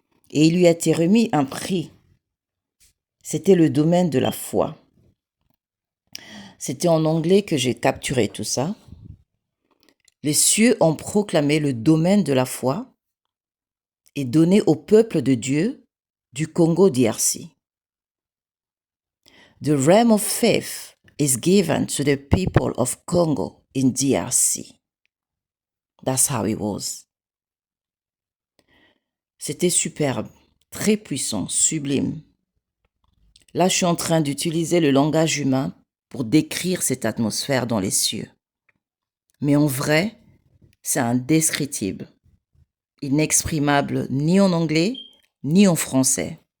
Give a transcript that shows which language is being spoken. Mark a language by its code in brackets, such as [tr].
[fr] Et il lui a été remis un prix. C'était le domaine de la foi. C'était en anglais que j'ai capturé tout ça. Les cieux ont proclamé le domaine de la foi et donné au peuple de Dieu du Congo DRC. [en] The realm of faith is given to the people of Congo in DRC. That's how it was. [fr] C'était superbe, très puissant, sublime. Là, je suis en train d'utiliser le langage humain pour décrire cette atmosphère dans les cieux. Mais en vrai, c'est indescriptible, inexprimable ni en anglais, ni en français.